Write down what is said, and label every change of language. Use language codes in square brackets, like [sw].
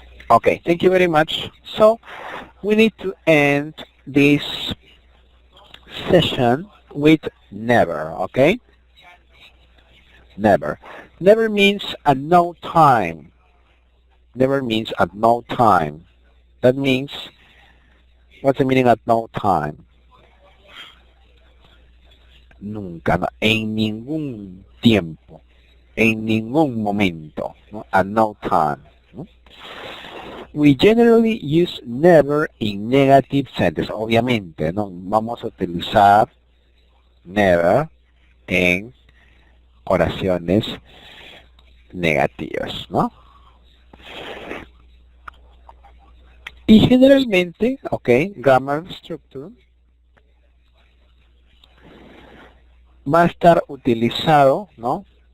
[en] Okay, thank you very much. So we need to end this session with never, okay? Never. Never means at no time. Never means at no time. That means, what's the meaning at no time? [es] Nunca, no, en ningún tiempo, en ningún momento, ¿no? [en] At no time. ¿No? We generally use never in negative sentences. [es] Obviamente, ¿no? Vamos a utilizar never en oraciones negativas, ¿no? Y generalmente, ok, [en] grammar structure [es] va a estar utilizado, ¿no?